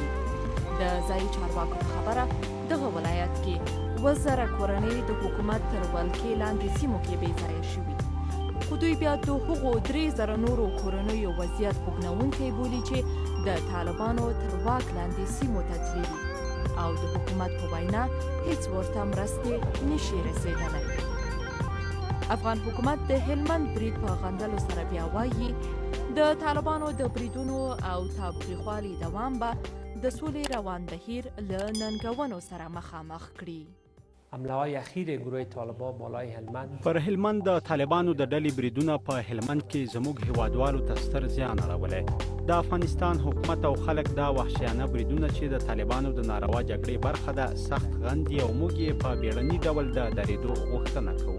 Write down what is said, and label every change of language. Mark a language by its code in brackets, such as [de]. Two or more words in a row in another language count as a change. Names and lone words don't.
[ps] د ځایي چارواکو په خبره دغه ولایت کې 2,000 کورنۍ د حکومت تر ولکې لاندې سیمو کې بې ځایه شوي خو دوی بیا د هغو 3,000 نورو کورنیو وضعیت خوږنونکی بولي چې د طالبانو تر واک لاندې سیمو ته تللي او د حکومت په وینا هیڅ ورته مرستې نشي رسېدلی. افغان حکومت د هلمند برید په غندلو سره بیا وایي د طالبانو د بریدونو او تاوتریخوالي دوام به د سولې روان بهیر له ننګونو سره مخامخ کړي. [fa] حمله‌های اخیر گروه طالبان بالای هلمند [ps] پر هلمند د طالبانو د ډلې بریدونه په هلمند کې زموږ هیوادوالو ته ستر زیان اړولی. د افغانستان حکومت او خلک دا وحشیانه بریدونه چې د طالبانو د ناروا جګړې برخه ده سخت غندي او موږ یې په بیړني ډول د درېدو غوښتنه کوو.